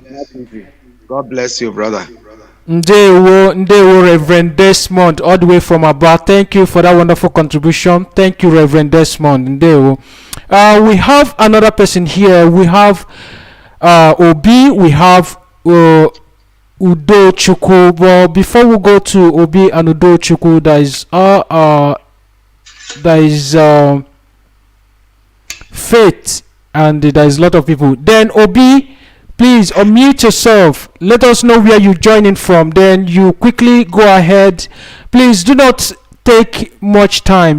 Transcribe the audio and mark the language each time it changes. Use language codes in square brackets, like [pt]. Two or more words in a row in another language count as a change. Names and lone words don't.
[en] you. It's not easy. God bless you, brother. Ndewo, Reverend Desmond, all the way from Aba. Thank you for that wonderful contribution. Thank you, Reverend Desmond. Ndewo. We have another person here. We have Obi. We have Udo Chuku. But before we go to Obi and Udo Chuku, there is Faith, and there is a lot of people. Then Obi, please unmute yourself. Let us know where you're joining from. Then you quickly go ahead. Please do not take much time.